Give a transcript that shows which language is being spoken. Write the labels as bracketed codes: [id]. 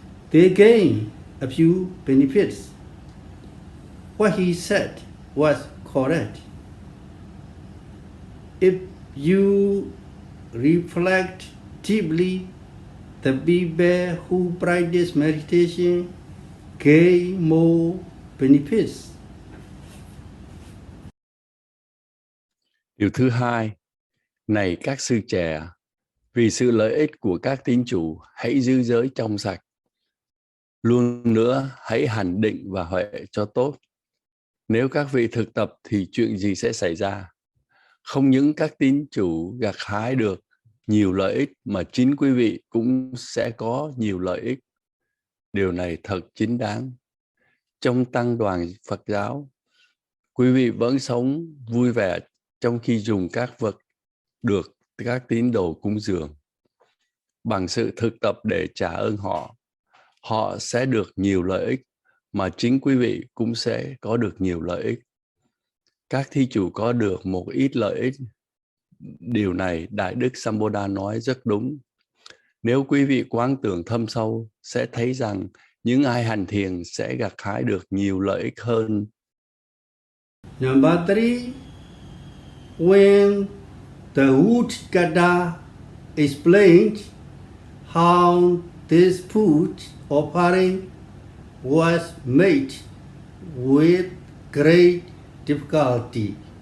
[en] They gain a few benefits. What he said was correct. If you reflect deeply, the people who practice meditation gain more benefits. [vi] Điều thứ hai, này các sư trẻ, vì sự lợi ích của các tín chủ, hãy giữ giới trong sạch. Luôn nữa, hãy hành định và huệ cho tốt. Nếu các vị thực tập thì chuyện gì sẽ xảy ra? Không những các tín chủ gặt hái được nhiều lợi ích mà chính quý vị cũng sẽ có nhiều lợi ích. Điều này thật chính đáng. Trong tăng đoàn Phật giáo, quý vị vẫn sống vui vẻ trong khi dùng các vật được các tín đồ cúng dường. Bằng sự thực tập để trả ơn họ, họ sẽ được nhiều lợi ích mà chính quý vị cũng sẽ có được nhiều lợi ích. Các thí chủ có được một ít lợi ích điều này Đại Đức Sambuddha nói rất đúng. Nếu quý vị quán tưởng thâm sâu, sẽ thấy rằng những ai hành thiền sẽ gặt hái được nhiều lợi ích hơn. [en] Number 3, when the Uttagata explained how this food offering was made with great difficulty,